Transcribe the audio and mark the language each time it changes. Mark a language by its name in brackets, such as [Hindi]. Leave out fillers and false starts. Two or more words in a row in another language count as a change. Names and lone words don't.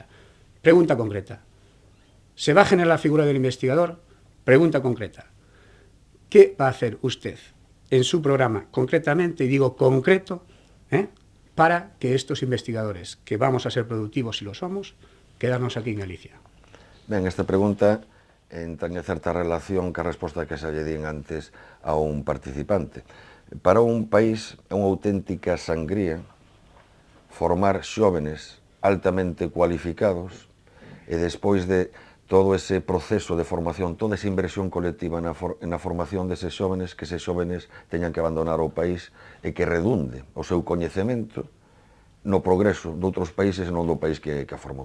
[Spanish] Pregunta concreta. ¿Se va a generar la figura del investigador? Pregunta concreta. ¿Qué va a hacer usted en su programa concretamente, y digo concreto, para que estos investigadores, que vamos a ser productivos si lo somos, quedarnos aquí en Galicia? [Galician] Ben, esta pregunta entraña certa relación ca resposta que se lle din antes a un participante. Para un país é unha auténtica sangría formar xóvenes altamente cualificados e despois de todo ese proceso de formación, toda esa inversión colectiva na formación deses xóvenes, que eses xóvenes teñan que abandonar o país e que redunde o seu coñecemento no progreso de outros países e non do país que a formou.